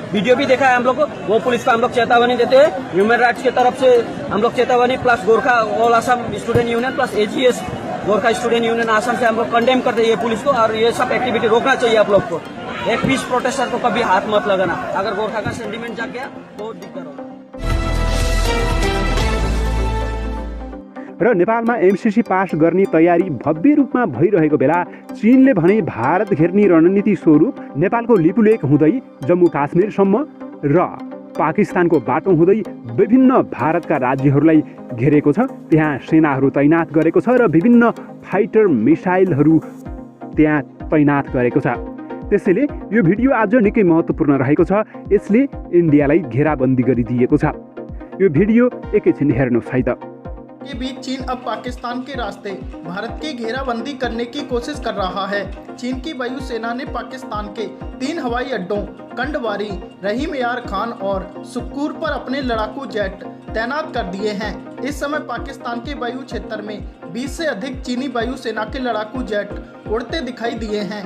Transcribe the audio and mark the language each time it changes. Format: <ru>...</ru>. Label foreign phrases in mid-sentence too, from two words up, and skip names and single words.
<hi>वीडियो भी देखा है हम लोग को। वो पुलिस को हम लोग चेतावनी देते हैं,</hi> <en>human rights</en> <hi>की तरफ से हम लोग चेतावनी, प्लस गोरखा ऑल असम स्टूडेंट यूनियन प्लस AGS गोरखा स्टूडेंट यूनियन असम से हम लोग कंडेम करते हैं ये पुलिस को। और ये सब एक्टिविटी रोकना चाहिए आप लोग को। एक</hi> <en>peace protester</en> <hi>को कभी हाथ मत लगाना। अगर गोरखा का सेंटिमेंट जाग गया बहुत दिक्कत होगा।</hi> <ne>र नेपालमा MCC पास गर्ने तयारी भव्य रूपमा भइरहेको बेला चीनले भने भारत घेर्ने रणनीति स्वरूप नेपालको लिपुलेक हुँदै जम्मू काश्मीरसम्म र पाकिस्तानको बाटो हुँदै विभिन्न भारतका राज्यहरूलाई घेरेको छ। त्यहाँ सेनाहरू तैनात गरेको छ र विभिन्न फाइटर मिसाइलहरू त्यहाँ तैनात गरेको छ। त्यसैले यो भिडियो आज निकै महत्त्वपूर्ण रहेको छ। यसले इन्डियालाई घेराबन्दी गरिदिएको छ। यो भिडियो एकैछिन हेर्नुहोस् है त।</ne> <hi>के बीच चीन अब पाकिस्तान के रास्ते भारत की घेराबंदी करने की कोशिश कर रहा है। चीन की वायुसेना ने पाकिस्तान के 3 हवाई अड्डों कंडवारी, रहीम यार खान और सुक्कूर पर अपने लड़ाकू जेट तैनात कर दिए हैं। इस समय पाकिस्तान के वायु क्षेत्र में 20 से अधिक चीनी वायुसेना के लड़ाकू जेट उड़ते दिखाई दिए हैं।</hi>